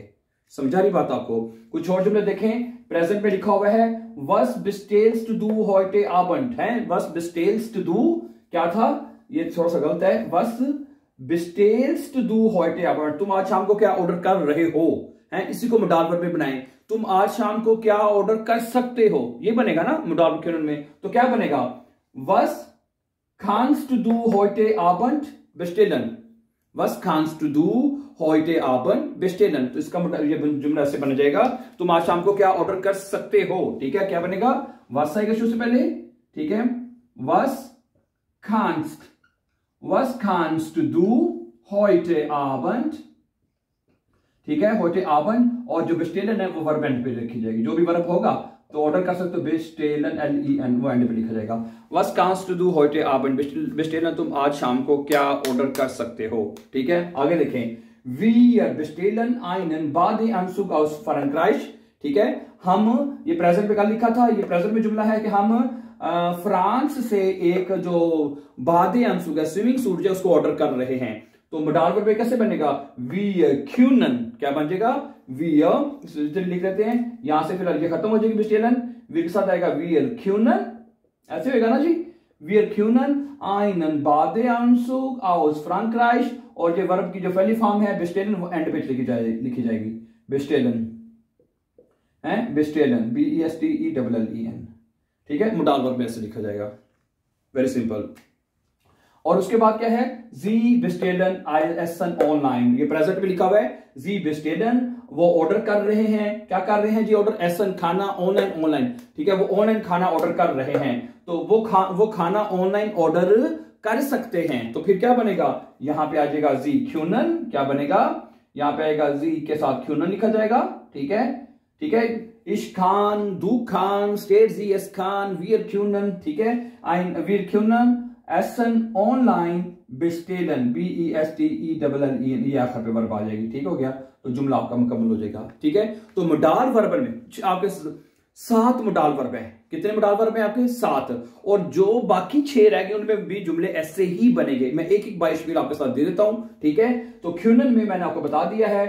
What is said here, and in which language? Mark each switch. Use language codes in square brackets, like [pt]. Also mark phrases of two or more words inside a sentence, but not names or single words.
[hi] समझा रही बात आपको? कुछ और जुमले देखें, प्रेजेंट में लिखा हुआ है [de] Was bestellst du heute Abend, है, Was bestellst du, [hi] क्या था? ये थोड़ा सा गलत है, [de] Was bestellst du heute Abend, [hi] तुम आज शाम को क्या ऑर्डर कर रहे हो, है, इसी को मोडाल वर्ब में बनाएं। तुम आज शाम को क्या ऑर्डर कर सकते हो, ये बनेगा ना मोडाल वर्ब क्यूनन में। तो क्या बनेगा? [de] वस kannst du heute Abend bestellen, was kannst du heute Abend bestellen। [hi] तो इसका मतलब ये जुमला ऐसे बन जाएगा, तुम आज शाम को क्या ऑर्डर कर सकते हो। ठीक है, क्या बनेगा, was आएगा शुरू से पहले। ठीक है, [de] was kannst du heute Abend। [hi] ठीक है, [de] heute Abend, [hi] और जो bestellen है वो वर्ब एंड पे लिखी जाएगी। जो भी वर्ब होगा तो ऑर्डर कर सकते हो, [de] bestellen LEN, [hi] वो एंड पे लिखा जाएगा। [de] was kannst du heute Abend bestellen, [hi] तुम आज शाम को क्या ऑर्डर कर सकते हो। ठीक है, आगे देखें, [de] wir bestellen einen Badeanzug aus Frankreich। [hi] ठीक है, हम, ये प्रेजेंट पे कल लिखा था, ये प्रेजेंट में जुमला है कि हम फ्रांस से एक जो बादेअंसुग है, [en] swimming suit [hi] जो उसको ऑर्डर कर रहे हैं। तो [en] model verb [hi] कैसे बनेगा, [de] wir können, [hi] क्या बन जाएगा, wir लिख लेते हैं, यहां से फिलहाल ये खत्म हो जाएगी bestellen, wir के साथ आएगा [de] wir können, [hi] ऐसे होगा ना जी, [de] wir können einen Badeanzug aus Frankreich, [hi] और ये वर्ब की जो पहली फॉर्म है bestellen वो एंड पे लिखी जाएगी, bestellen है, [de] bestellen BESTELLEN। [hi] ठीक है, [en] model verb [hi] में ऐसे लिखा जाएगा, [en] very simple. [hi] और उसके बाद क्या है, [de] Sie bestellen essen online, [hi] ये प्रेजेंट में लिखा हुआ है, [de] Sie bestellen, [hi] वो ऑर्डर कर रहे हैं, क्या कर रहे हैं जी, ऑर्डर, essen खाना, ऑनलाइन। ठीक है, वो ऑनलाइन खाना ऑर्डर कर रहे हैं, तो वो खाना ऑनलाइन ऑर्डर कर सकते हैं। तो फिर क्या बनेगा, यहां पे आ जाएगा Sie können, क्या बनेगा, यहां पे आएगा Sie के साथ können लिखा जाएगा। ठीक है, ठीक है, [de] ich kann, du kannst, steht sie, es kann, wir können। [hi] ठीक है, [de] wir können essen online bestellen, BESTELLEN, [hi] ये आखिर पे वर्ब आ जाएगी। ठीक हो गया, तो जुमला आपका मुकम्मल हो जाएगा। ठीक है, तो [en] model verb [hi] में आपके 7 [en] model verb [hi] है। कितने [en] model verb [hi] है आपके, 7, और जो बाकी 6 रह गए उनमें भी जुमले ऐसे ही बनेंगे। मैं एक बाइशवील आपके साथ दे देता हूं। ठीक है, तो क्यूनन में मैंने आपको बता दिया है।